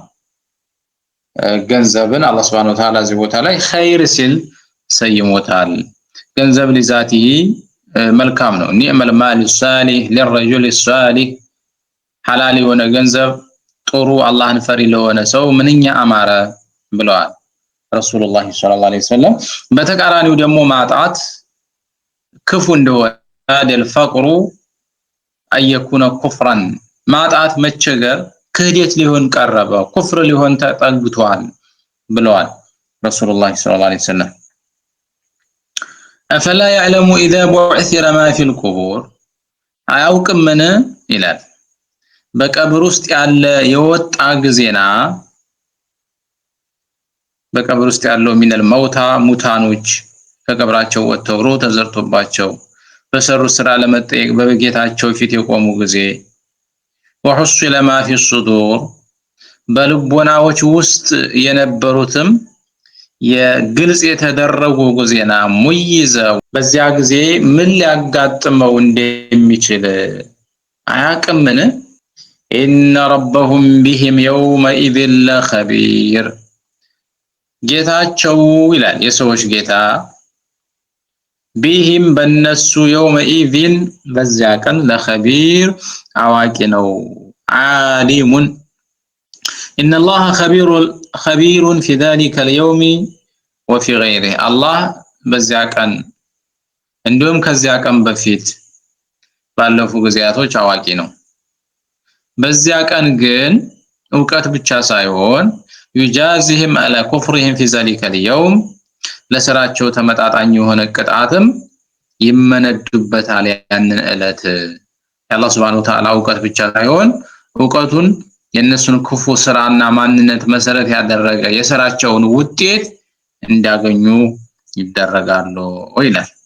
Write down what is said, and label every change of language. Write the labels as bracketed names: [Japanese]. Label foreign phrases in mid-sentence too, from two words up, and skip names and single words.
[Amharic] ገንዘብን አላህ [Arabic] سبحانه وتعالى [Amharic] እዚህ ቦታ ላይ ኸይር ሲል ሰይሞታል። ገንዘብ لذاته መልካም ነው። [Arabic] نعم المال الصالح للرجل الصالح [Amharic] ሐላል የሆነ ገንዘብ ጥሩ አላህን ፈሪ ለሆነ ሰው ምንኛ አማረ ብለዋል [Arabic] رسول الله صلى الله عليه وسلم። [Amharic] በተቃራኒው ደግሞ ማጣት ክፉ እንደሆነ [Arabic] الفقر أن يكون كفرا [Amharic] ማጣት መቸገር ክህደት ሊሆን ቀረበ ኩፍር ሊሆን ተጠግቷል ብለዋል [Arabic] رسول الله صلى الله عليه وسلم። أفلا يعلم إذا بعثر ما في القبور [Amharic] አያውቅም ምን ይላል በቀብር ውስጥ ያለ የወጣ ጊዜና በቀብር ውስጥ ያለው [Arabic] من الموتى [Amharic] ሙታኖች ከቀብራቸው ወጥተው ሩህ ተዘርቶባቸው በሰሩ ስራ ለመጠየቅ በጌታቸው ፊት የቆሙ ጊዜ [Arabic] وحصل ما في الصدور [Amharic] በልቦናዎች ውስጥ የነበሩትም የግልጽ የተደረጉ ጊዜና ሙይዘው በዚያ ጊዜ ምን ሊያጋጥመው እንደሚችል አያውቅምን [Arabic] إن ربهم بهم يومئذ لخبير [Amharic] ጌታቸው ይላል የሰዎች ጌታ ቢሂም በነሱ يومئذ በዚያ ቀን ለኸቢር አዋቂ ነው ዓሊሙን [Arabic] إن الله خبير في ذلك اليوم وفي غيره الله [Amharic] በዚያ ቀን እንዲሁም ከዚያ ቀን በፊት ባለፉ ጊዜያቶች አዋቂ ነው። በዚያ ቀን ግን ዕውቀት ብቻ ሳይሆን [Arabic] يجازيهم على كفرهم في ذلك اليوم [Amharic] ለስራቸው ተመጣጣኝ የሆነ ቅጣትም ይመነዱበታል ያንን ዕለት የአላህ [Arabic] سبحانه وتعالى [Amharic] ዕውቀት ብቻ ሳይሆን ዕውቀቱን የነሱን ክፉ ስራና ማንነት መሰረት ያደረገ የስራቸውን ውጤት እንዲያገኙ ይደረጋሉ ይላል።